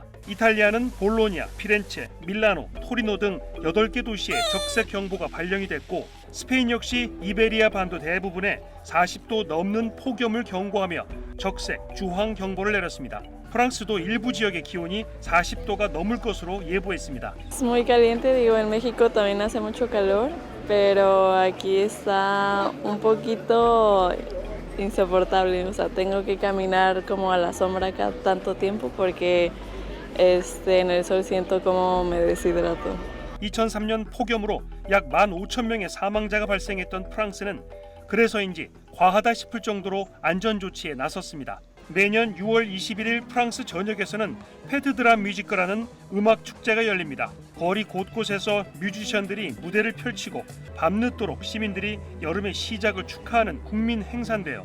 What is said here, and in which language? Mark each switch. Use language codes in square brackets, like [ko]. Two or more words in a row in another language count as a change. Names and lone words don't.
[ko] 이탈리아는 볼로냐, 피렌체, 밀라노, 토리노 등 8개 도시에 적색 경보가 발령이 됐고 스페인 역시 이베리아 반도 대부분에 40도 넘는 폭염을 경고하며 적색, 주황 경보를 내렸습니다. 프랑스도 일부 지역의 기온이 40도가 넘을 것으로 예보했습니다. [es] Es muy caliente, digo, en México también hace mucho calor, pero aquí está un poquito insoportable, o sea, tengo que caminar como a la sombra cada tanto tiempo porque en el sol siento como me deshidrato. [ko] 2003년 폭염으로 약 15,000명의 사망자가 발생했던 프랑스는 그래서인지 과하다 싶을 정도로 안전조치에 나섰습니다. 매년 6월 21일 프랑스 전역에서는 페트 드라 뮤지크라는 음악 축제가 열립니다. 거리 곳곳에서 뮤지션들이 무대를 펼치고 밤늦도록 시민들이 여름의 시작을 축하하는 국민 행사인데요.